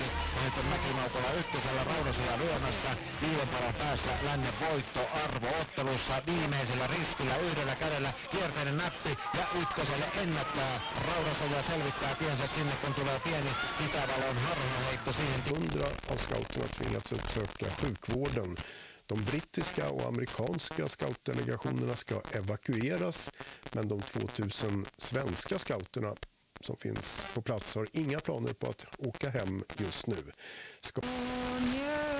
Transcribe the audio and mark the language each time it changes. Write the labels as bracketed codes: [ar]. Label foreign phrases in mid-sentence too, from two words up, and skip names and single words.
[fi] Ja nyt on Mäkinaukola ykkösellä Raudasoja lyömässä. 5 palan päässä lännen voitto arvoottelussa. Viimeisellä riskillä yhdellä kädellä kierteinen näppi ja ykköselle ennättää. Raudasoja selvittää tiensä sinne, kun tulee pieni Itävalon harhaheitto siihen. [sv] 100 av scouterna tvingats uppsöka sjukvården. De brittiska och amerikanska scoutdelegationerna ska evakueras, men de 2000 svenska scouterna som finns på plats har inga planer på att åka hem just nu.